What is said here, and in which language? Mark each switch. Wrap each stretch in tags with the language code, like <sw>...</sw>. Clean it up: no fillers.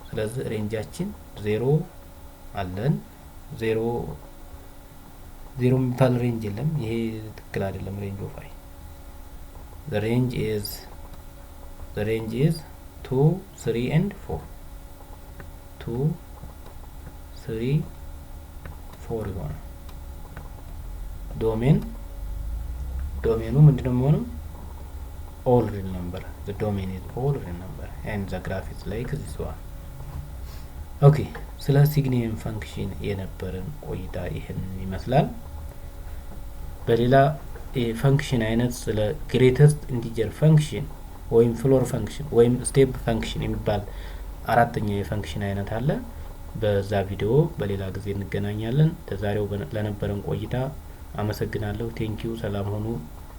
<am>ስለዚህ ሬንጃችን 0 አለን። 0 የሚባል ሬንጅ የለም። ይሄ ትክክል አይደለም። ሬንጅ ኦፍ አይ</am> <en>the range is 2 3 and 4</en> <am>2 3 4 ይሆናል። ዶሜኑ ምንድነው የሚሆነው?</am> <en>all real number. The domain is all real number and the graph is like this one.</en> <am>ኦኬ ስለ ሲግኒየም ፈንክሽን የነበረን ቆይታ ይሄን ይመስላል። በሌላ የፈንክሽን አይነት ስለ ግሬተስት ኢንቲጀር ፈንክሽን ወይም ፍሎር ፈንክሽን ወይም ስቴፕ ፈንክሽን የሚባል አራተኛ የፈንክሽን አይነት አለ። በዛ ቪዲዮ በሌላ ጊዜ እንገናኛለን። ለዛሬው ለነበረን ቆይታ አመሰግናለሁ። ቴንኪው። ሰላም ሆኑ።</am>